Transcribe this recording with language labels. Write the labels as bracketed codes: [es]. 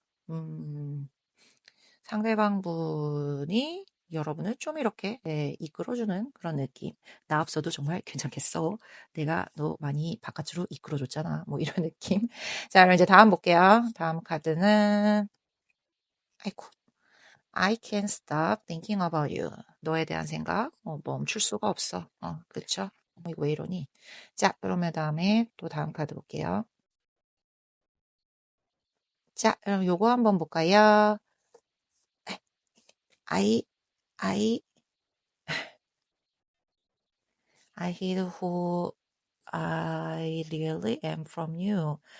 [ko] 음, 상대방 분이 여러분을 좀 이렇게 이끌어주는 그런 느낌. 나 없어도 정말 괜찮겠어. 내가 너 많이 바깥으로 이끌어줬잖아. 뭐 이런 느낌. 자, 그럼 이제 다음 볼게요. 다음 카드는 아이고. [en] I can't stop thinking about you. [ko] 너에 대한 생각 멈출 수가 없어. 그쵸? 이거 왜 이러니? 자, 그러면 다음에 또 다음 카드 볼게요. 자, 그럼 요거 한번 볼까요? [en] I, I, I hid who I really am from you.